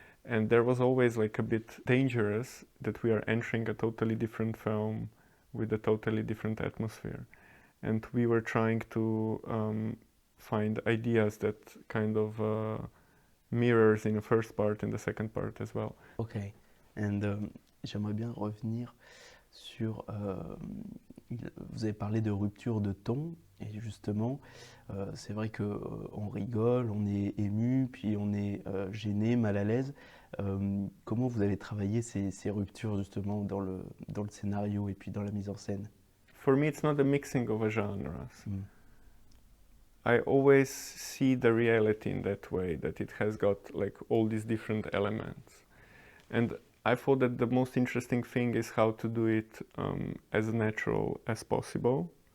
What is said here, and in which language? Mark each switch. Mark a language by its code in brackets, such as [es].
[en] And there was always like a bit dangerous that we are entering a totally different film with a totally different atmosphere. And we were trying to find ideas that kind of mirrors in the first part and the second part as well. Okay, and [fr] j'aimerais bien revenir sur... vous avez parlé de rupture de ton, et justement, c'est vrai qu'on rigole, on est ému, puis on est gêné, mal à l'aise. Comment vous avez travaillé ces ruptures justement dans le scénario et puis dans la mise en scène? [en] For me, it's not a mixing of a genres. I always see the reality in that way, that it has got like all these different elements. And I thought that the most interesting thing is how to do it as natural as possible.